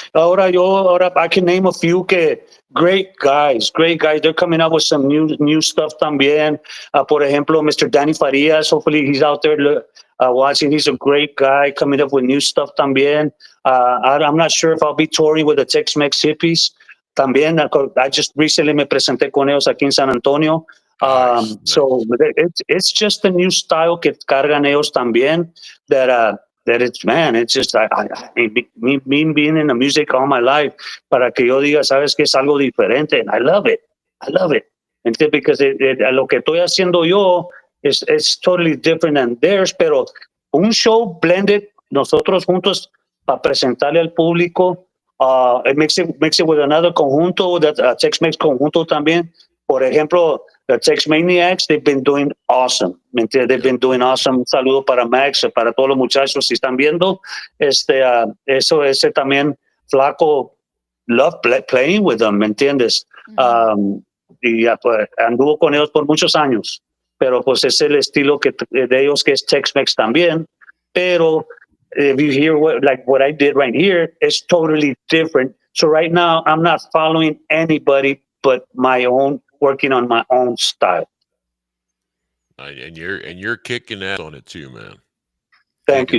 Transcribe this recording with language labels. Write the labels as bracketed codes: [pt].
[es] Ahora, [en] I can name a few great guys, great guys. They're coming out with some new stuff [es] también. Por ejemplo, [en] Mr. Danny Farias. Hopefully, he's out there watching. He's a great guy coming up with new stuff [es] también. [en] I'm not sure if I'll be touring with the Tex-Mex Hippies. [es] También, [en] I just recently [es] me presenté con ellos aquí en San Antonio. [en] Nice, So nice. it's just a new style [es] que cargan ellos también [en] that it's, man, it's just me being in the music all my life, [es] para que yo diga, sabes que es algo diferente, [en] and I love it. I love it. Because [es] lo que estoy haciendo yo es [en] totally different than theirs, [es] pero un show [en] blended, [es] nosotros juntos para presentarle al público, [en] it makes it with another conjunto, that Tex-Mex conjunto [es] también. Por ejemplo, [en] the Tex Maniacs, they've been doing awesome. [es] ¿Me entiendes? [en] They've Yep. been doing awesome. [es] Un saludo para Max, para todos los muchachos si están viendo. Ese también, Flaco, [en] love playing with them, [es] ¿me entiendes? Y pues, anduvo con ellos por muchos años. Pero pues es el estilo de ellos que es Tex-Mex también. Pero [en] if you hear what I did right here, it's totally different. So right now, I'm not following anybody but my own, working on my own style. And you're kicking ass on it too, man. Thank you,